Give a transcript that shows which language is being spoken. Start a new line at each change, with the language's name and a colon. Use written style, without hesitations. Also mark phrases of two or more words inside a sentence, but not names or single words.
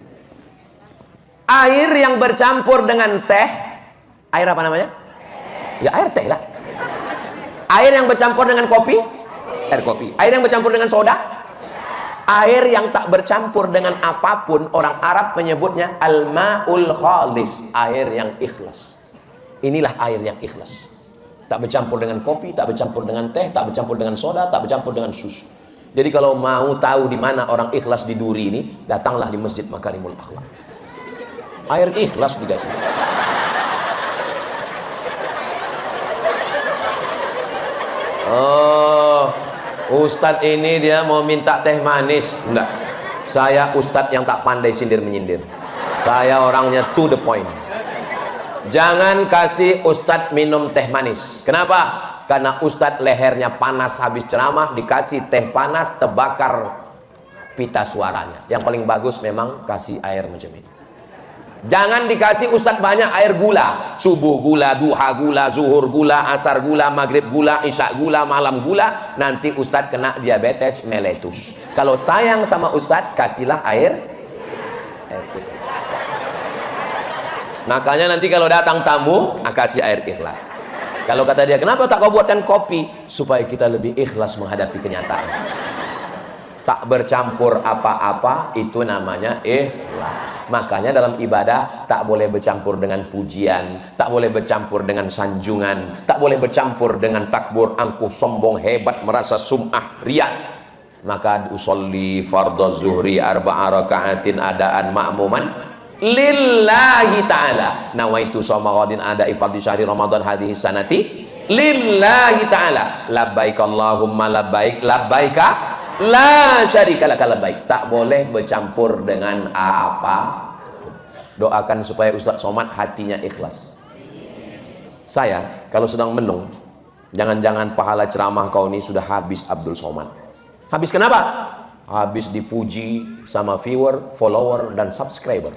Indonesian: Air yang bercampur dengan teh, air apa namanya? Ya air teh lah. Air yang bercampur dengan kopi, air kopi. Air yang bercampur dengan soda, air yang tak bercampur dengan apapun, orang Arab menyebutnya
Arabic: الماء الخالص,
Indonesian: air yang ikhlas. Inilah air yang ikhlas. Tak bercampur dengan kopi, tak bercampur dengan teh, tak bercampur dengan soda, tak bercampur dengan susu. Jadi kalau mau tahu di mana orang ikhlas di Duri ini, datanglah di Masjid Makarimul Akhlak. Air ikhlas dikasih. Oh, Ustadz ini dia mau minta teh manis. Enggak, saya Ustadz yang tak pandai sindir-menyindir. Saya orangnya
English: to the point.
Indonesian: Jangan kasih Ustadz minum teh manis. Kenapa? Karena Ustadz lehernya panas habis ceramah, dikasih teh panas, terbakar pita suaranya. Yang paling bagus memang kasih air macam ini. Jangan dikasih Ustadz banyak air gula. Subuh gula, duha gula, zuhur gula, asar gula, maghrib gula, isya gula, malam gula. Nanti Ustadz kena diabetes meletus. Kalau sayang sama Ustadz, kasihlah air putih. Makanya nanti kalau datang tamu, kasih air ikhlas. Kalau kata dia, kenapa tak kau buatkan kopi? Supaya kita lebih ikhlas menghadapi kenyataan. Tak bercampur apa-apa, itu namanya ikhlas. Makanya dalam ibadah tak boleh bercampur dengan pujian, tak boleh bercampur dengan sanjungan, tak boleh bercampur dengan takbur, angkuh, sombong, hebat, merasa sum'ah, riak.
Arabic: Maka أصلي فرض الظهر أربع ركعات أداء مأموما لله تعالى. نويت صوم غد أداء فرض شهر رمضان هذه السنة لله تعالى. لبيك اللهم لبيك، لبيك لا شريك لك لبيك.
Indonesian: Tak boleh bercampur dengan apa. Doakan supaya Ustaz Somad hatinya ikhlas. Saya kalau sedang menung, jangan-jangan pahala ceramah kau ini sudah habis Abdul Somad. Habis kenapa? Habis dipuji sama viewer, follower, dan subscriber.